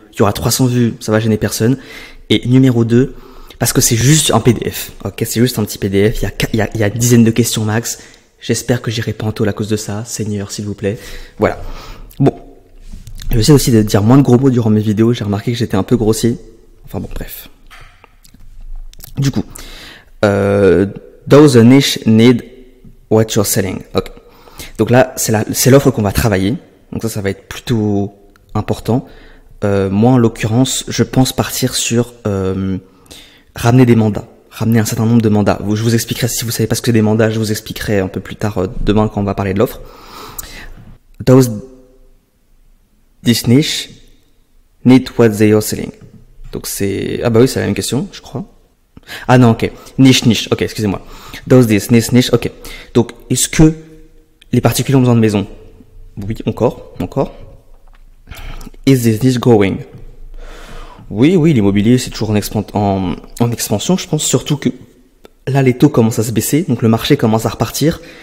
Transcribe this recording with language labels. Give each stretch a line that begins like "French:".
French: Il y aura 300 vues, ça va gêner personne. Et numéro 2. Parce que c'est juste un PDF, ok, c'est juste un petit PDF, il y a une dizaine de questions max, j'espère que j'irai pas en taule à cause de ça, Seigneur s'il vous plaît, voilà. Bon, je vais essayer aussi de dire moins de gros mots durant mes vidéos, j'ai remarqué que j'étais un peu grossier, enfin bon, bref. Du coup,
English: does the niche need what you're selling?
French: Ok, donc là, c'est l'offre qu'on va travailler, donc ça va être plutôt important. Moi en l'occurrence, je pense partir sur... ramener des mandats, ramener un certain nombre de mandats. Je vous expliquerai, si vous savez pas ce que c'est des mandats, je vous expliquerai un peu plus tard demain quand on va parler de l'offre.
English: Does this niche need what they are selling?
French: Donc c'est... Ah bah oui, c'est la même question, je crois. Ah non, ok. Niche, ok, excusez-moi.
English: Does this niche, ok.
French: Donc, est-ce que les particuliers ont besoin de maison? Oui, encore.
English: Is this niche growing?
French: Oui, l'immobilier, c'est toujours en expansion, je pense, surtout que là, les taux commencent à se baisser, donc le marché commence à repartir.